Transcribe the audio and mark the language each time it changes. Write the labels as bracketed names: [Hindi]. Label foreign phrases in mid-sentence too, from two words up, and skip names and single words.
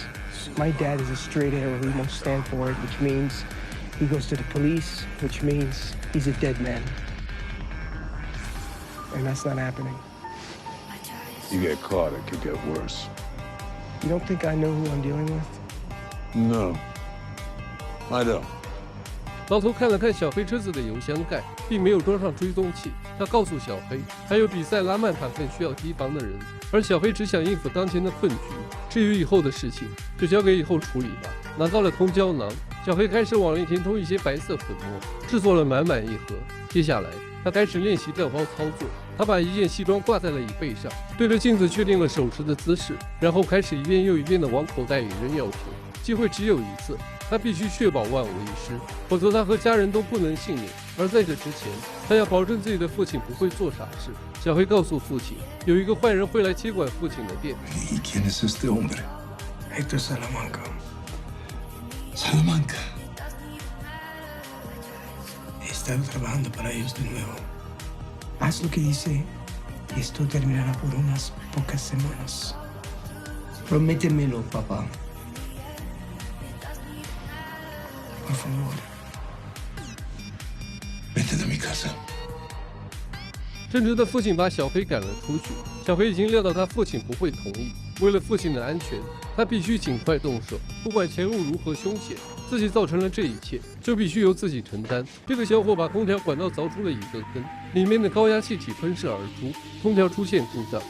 [English] My dad is a straight arrow. He won't stand for it, which means he goes to the police, which means he's a dead man. And that's not happening. You get caught, it could get worse. You don't think I know who I'm dealing with? No, I don't. [Chinese] 老头看了看小黑车子的油箱盖，并没有装上追踪器。他告诉小黑，还有比赛拉曼坦更需要提防的人，而小黑只想应付当前的困局。至于以后的事情，就交给以后处理吧。拿到了通胶囊，小黑开始往里填充一些白色粉末，制作了满满一盒。接下来，他开始练习调包操作。他把一件西装挂在了椅背上，对着镜子确定了手持的姿势，然后开始一遍又一遍地往口袋里扔药瓶。机会只有一次，他必须确保万无一失，否则他和家人都不能幸免。而在这之前，他要保证自己的父亲不会做傻事。小黑告诉父亲，有一个坏人会来接管父亲的店。 [Spanish] ¿Y quién es este hombre? Hector Salamanca. Salamanca. He estado trabajando para ellos de nuevo. Haz lo que dice y esto terminará por unas pocas semanas. Prométemelo, papá. Por favor. Vete de mi casa. [Chinese] 正直的父亲把小黑赶了出去。小黑已经料到他父亲不会同意，为了父亲的安全，他必须尽快动手。不管前路如何凶险，自己造成了这一切，就必须由自己承担。这个小伙把空调管道凿出了一个坑，里面的高压气体喷射而出，空调出现故障。